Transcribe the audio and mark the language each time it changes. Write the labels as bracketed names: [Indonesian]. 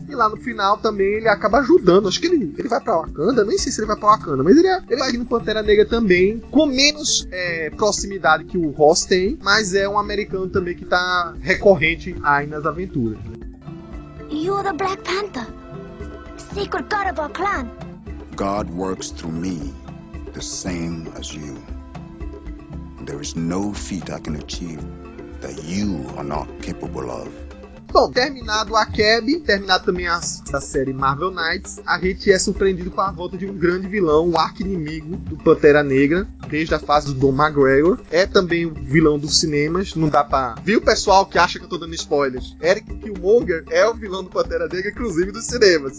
[Portuguese] E lá no final também ele acaba ajudando. Acho que ele vai pra Wakanda, nem sei se ele vai pra Wakanda, mas ele vai ir no Pantera Negra também, com menos proximidade que o Ross tem, mas é um americano também que tá recorrente aí nas aventuras. [English] You're the Black Panther, sacred god of our clan. God works through me, the same as you. There is no feat I can achieve that you are not capable of. [Portuguese] Bom, terminado a Akeb, terminado também a série Marvel Knights, a gente é surpreendido com a volta de um grande vilão, o arqui-inimigo do Pantera Negra, desde a fase do Don McGregor. É também o vilão dos cinemas, não dá pra... Viu, pessoal, que acha que eu tô dando spoilers? Eric Killmonger é o vilão do Pantera Negra, inclusive dos cinemas.